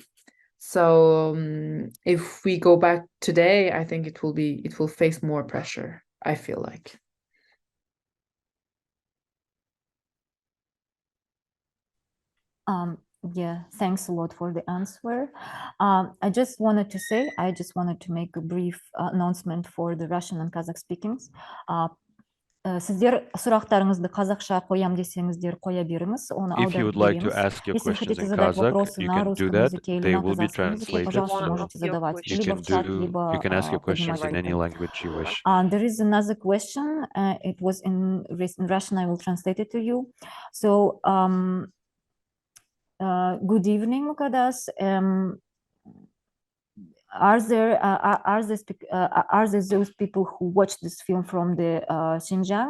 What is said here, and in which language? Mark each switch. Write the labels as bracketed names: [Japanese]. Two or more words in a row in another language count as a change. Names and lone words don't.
[English] So if we go back today, I think it will face more pressure, I feel like. Yeah, thanks a lot for the answer. I just wanted to make a brief announcement for the Russian and Kazakh speakings. [Kazakh] Сіздер сұрақтарыңызды қазақша қоям десеңіздер қоя беріңіз, оны аударып береміз. [Russian] Если хотите задать вопросы на русском языке или на казахском языке, пожалуйста, можете задавать либо в чат, либо поднимать руку. [English] There is another question. It was in Russian. I will translate it to you. So, good evening, Mukaddas. Are there those people who watch this film from the Xinjiang?